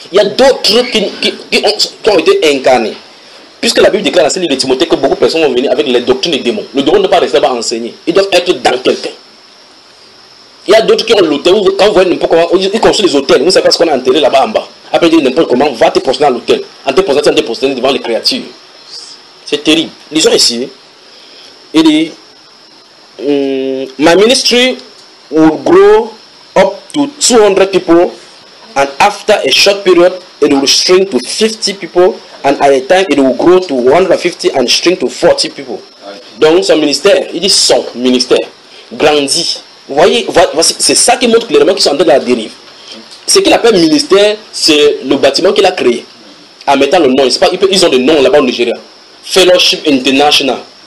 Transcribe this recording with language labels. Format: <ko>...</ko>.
<fr>Il y a d'autres qui ont été incarnés. Puisque la Bible déclare dans ce livre de Timothée que beaucoup de personnes vont venir avec les doctrines des démons. Le démon ne pas rester à enseigner, ils doivent être dans quelqu'un. Il y a d'autres qui ont l'hôtel, quand vous voyez n'importe comment, ils construisent des hôtels, vous savez pas ce qu'on a enterré là-bas en bas. Après, ils disent n'importe comment, va te prosterner à l'hôtel. En te prosternant, tu vas te prosterner devant les créatures. C'est terrible. Lisons ici. Il dit,</fr> <en>my ministry will grow up to 200 people, and after a short period, it will shrink to 50 people, and at a time, it will grow to 150 and shrink to 40 people.</en> <fr>Donc, son ministère, il dit son ministère, grandit. Vous voyez, c'est ça qui montre clairement qu'ils sont en train de la dérive. Ce qu'il appelle ministère, c'est le bâtiment qu'il a créé. En mettant le nom, ils ont des noms là-bas au Nigeria. Fellowship International.</fr>